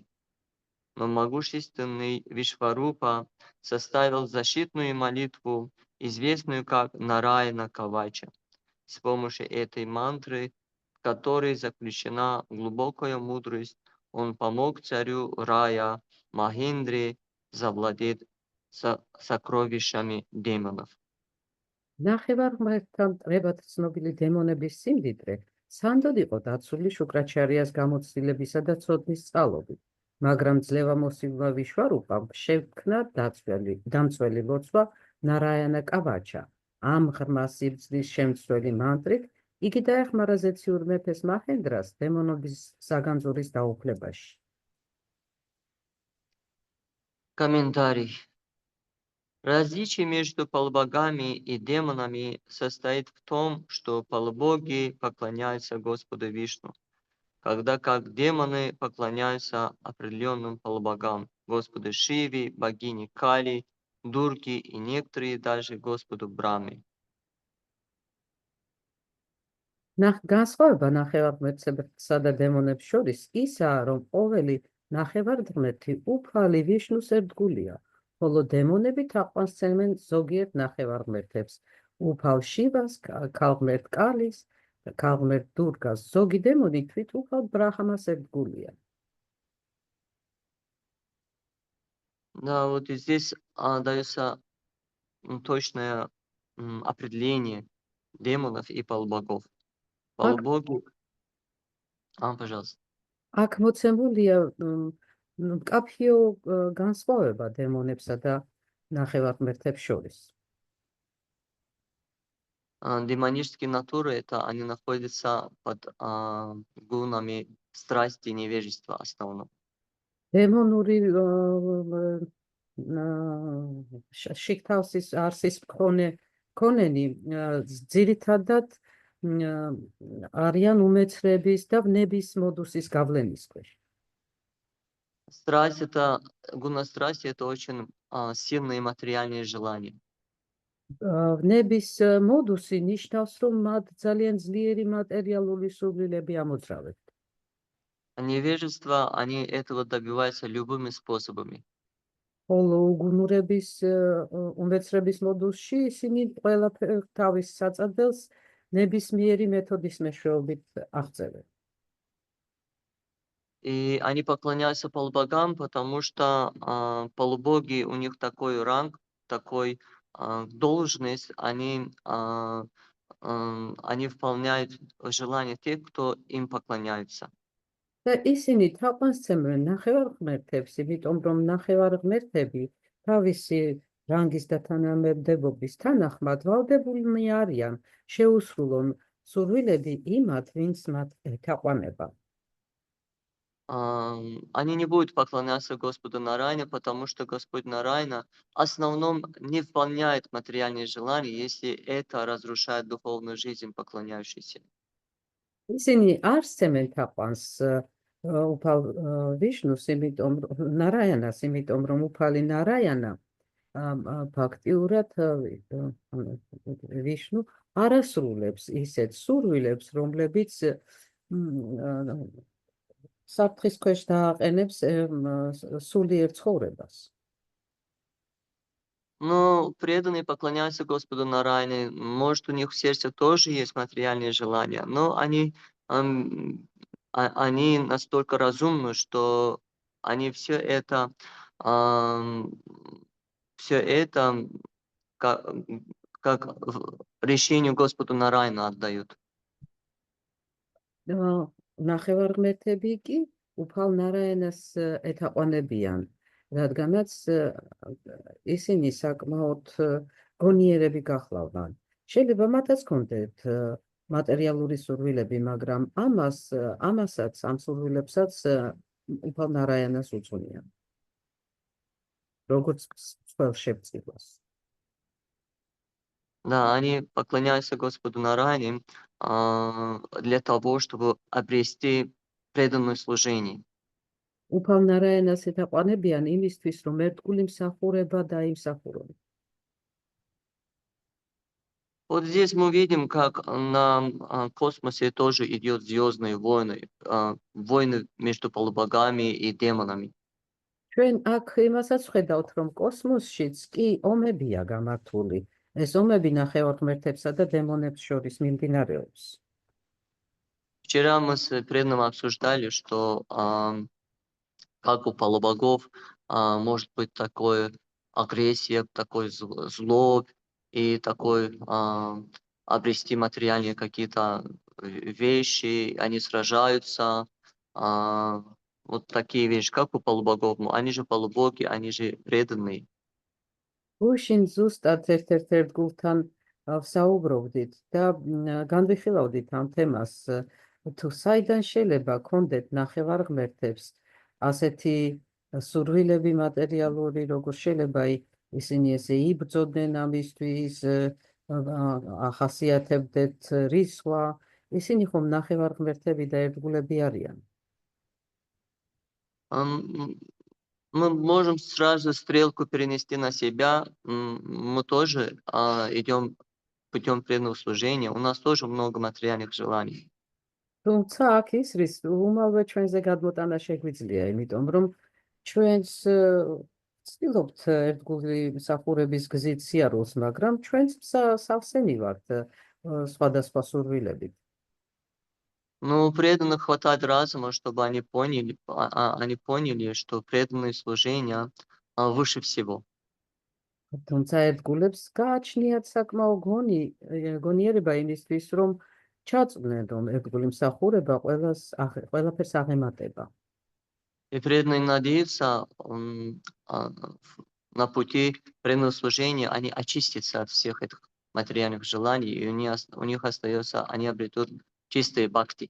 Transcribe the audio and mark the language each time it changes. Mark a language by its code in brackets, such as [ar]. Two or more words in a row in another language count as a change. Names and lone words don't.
[ru] Но могущественный Вишварупа составил защитную молитву, известную как Нараяна Кавача. С помощью этой мантры, в которой заключена глубокая мудрость, он помог царю Рая Махиндре завладеть сокровищами демонов. [ka] ნახევარმაერთთან მტრებად ცნობილი დემონების სიმდიდრე სანდოდ იყო დაცული შუკრაჩარიას გამოცდილებისა და ცოდნის წყალობით, მაგრამ ძლევამოსილმა ვიშვარუპამ შექმნა დამცველი ლოცვა ნარაიანა კავაჩა. ამ ღრმა სიბრძნის შემცველი მანტრით იგი დაეხმარა ზეციურ მეფეს მაჰენდრას დემონობის საგანძურის დაუფლებაში. [ru] Комментарий. Различие между полубогами и демонами состоит в том, что полубоги поклоняются Господу Вишну, когда как демоны поклоняются определенным полубогам, Господу Шиве, богине Кали, Дурге и некоторые даже Господу Браме. [ka] განსხვავება ნახევარმეტსა და დემონებს შორის ისაა, რომ ყოველი ნახევარღმერთი უფალი ვიშნუს ერთგულია, ხოლო დემონები თაყვანსცემენ ზოგიერთ ნახევარღმერთებს, უფალ შივას, ქალღმერთ კალის, ქალღმერთ დურგას, ზოგი დემონი თვით უფალ ბრაჰმას ერთგულია. [ru] Да, вот и здесь дается точное определение демонов и полубогов. Полубоги... пожалуйста. [ka] აქ მოცემულია მკაფიო განსხვავება დემონებსა და ნახევარღმერთებს შორის. [ru] Демонические натуры, это они находятся под гунами страсти и невежества основном. [ka] დემონური შიქთავსის არსის მქონენი ძირითადად არიან უმეცრების და ვნების მოდუსის გავლენის ქვეშ. [ru] Страсть это, гуна страсти это очень сильные материальные желания. [ka] ვნების მოდუსი ნიშნავს, რომ მათ ძალიან ძლიერი მატერიალური სურვილები ამოძრავებთ. [ru] Невежество, они этого добиваются любыми способами. [ka] ხოლო უგუნურების უმეცრების მოდუსში ისინი ყველაფერს თავის საწადელს ნებისმიერი მეთოდის მეშვეობით აღწევენ. [ru] И они поклоняются полубогам, потому что полубоги, у них такой ранг, такой должность, они выполняют желания тех, кто им поклоняется. [ka] და ისინი თაყვანსცემენ ნახევარღმერთებს, იმიტომ რომ ნახევარღმერთები თავისი რანგის და თანამდებობის თანახმად ვალდებულნი არიან შეუსრულონ სურვილები იმათ, ვინც მათ ეთაყვანება. [ru] Они не будут поклоняться Господу Нараяне, потому что Господь Нараяна в основном не выполняет материальные желания, если это разрушает духовную жизнь поклоняющейся. [ka] ისინი არ სცემენ თაყვანს უფალ ვიშნუს, ნარაიანას, იმიტომ რომ უფალი ნარაიანა ფაქტიურად ვიშნუ არ ასრულებს ისეთ სურვილებს, რომლებიც საფრთხის ქვეშ დააყენებს სულიერ ცხოვრებას. [ru] Но преданные поклоняются Господу Нараяне. Может, у них в сердце тоже есть материальные желания, но они настолько разумны, что они все это как решению Господу Нараяну отдают. [ka] ნახევარღმერთები კი უფალ ნარაიანას ეთაყვანებიან, რადგანაც ისინი საკმაოდ გონიერები გახლავდნენ. შეიძლება მათაც ჰქონდეთ მატერიალური სურვილები, მაგრამ ამასაც, ამ სურვილებსაც უფალ ნარაიანას უძღვნიან. როგორც მსხვილ შებწყილას. [ru] Да, они поклоняются Господу Нараяне для того, чтобы обрести преданное служение. [ka] უფალ ნარაენას ეთაყვანებიან იმისთვის, რომ ერთგული მსახურება დაიმსახურონ. [ru] Вот здесь мы видим, как на космосе тоже идет звездные войны, войны между полубогами и демонами. [ka] ჩვენ აქ იმასაც ვხედავთ, რომ კოსმოსშიც კი ომებია გამართული. ეს ომები ნახევარღმერთებსა და დემონებს შორის მიმდინარეობს. [ru] Вчера мы с преданным обсуждали, что как у полубогов может быть такое агрессия, такой злобь и такой обрести материальные какие-то вещи, они сражаются, вот такие вещи, как у полубогов, они же полубоги, они же преданные. [ka] გუშინ ზუსტად ერთ-ერთ ერთგულთან ვსაუბრობდით და განვიხილავდით ამ თემას, თუ საიდან შეიძლება გქონდეთ ნახევარღმერთებს ასეთი სურვილები მატერიალური, როგორ შეიძლება ისინი ესე იბრძოდნენ ამისთვის, ახასიათებდეთ რისხვა, ისინი ხომ ნახევარღმერთები და ერთგულები არიან. [ru] Мы можем сразу стрелку перенести на себя. Мы тоже идем путем преданного служения. У нас тоже много материальных желаний. [ka] თუმცა აქ ისრის უმალვე ჩვენზე გადმოტანა შეგვიძლია, იმიტომ რომ ჩვენს ვცდილობთ ერთგული მსახურების გზით სიარულს, მაგრამ ჩვენც სავსენი ვართ სხვადასხვა სურვილებით. [ru] Но у преданных хватает разума, чтобы они поняли, что преданное служение выше всего. [ka] თუმცა ერთგულებს გააჩნიათ საკმაო გონიერება იმისთვის, რომ ჩაწვდნენ, რომ ერთგული მსახურება ყველაფერს აღემატება. [ru] И преданные надеются на пути преданного служения, они очистятся от всех этих материальных желаний, и у них остается, они обретут чистые бхакти.